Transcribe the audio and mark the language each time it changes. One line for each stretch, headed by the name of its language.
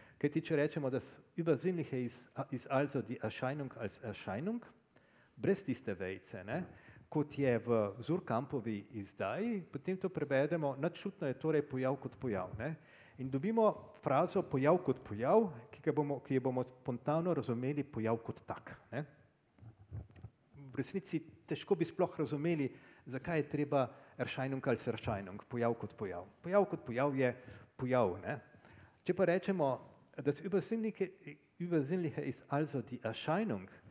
Slovenian: Kaj ti, če rečemo, da
German: übersinnliche ist also die Erscheinung als Erscheinung,
Slovenian: brez tiste vejce, ne? Kot je v Zurkampovi izdaji, potem to prevedemo, nadšutno je torej pojav kot pojav. Ne? In dobimo frazo pojav kot pojav, ki jo bomo spontano razumeli pojav kot tak. Ne? V resnici težko bi sploh razumeli, zakaj je treba
German: Erscheinung als Erscheinung,
Slovenian: pojav kot pojav. Pojav kot pojav je pojav. Ne? Če pa rečemo,
German: das Übersinnliche ist also die Erscheinung.